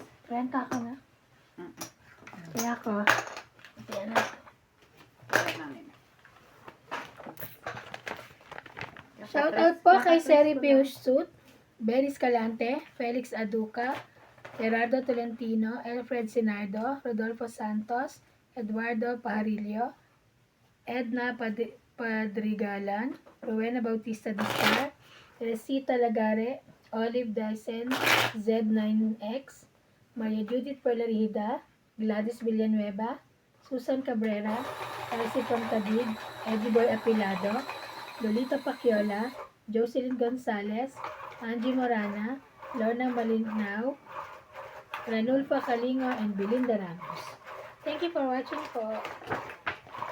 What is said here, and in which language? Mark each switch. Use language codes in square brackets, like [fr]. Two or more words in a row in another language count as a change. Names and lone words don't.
[tl] 30 ka na. Kaya ko. Yan na. Kaya namin. [en] Shout out [tl] po kay Seri Suit, Berry Escalante, Felix Aduca, Gerardo Tolentino, Alfred Sinardo, Rodolfo Santos, Eduardo Pajarillo, Edna Padrigalan, Rowena Bautista Discar, Teresita Lagare, Olive Dyson, Z9X, Maria Judith Perlarida, Gladys Villanueva, Susan Cabrera, Elsie Pantadid, Eddie Boy Apilado, Lolita Paciola, Jocelyn Gonzalez, Angie Morana, Lorna Malinao, Ranulfa Kalingo, and Belinda Ramos. [en] Thank you for watching po.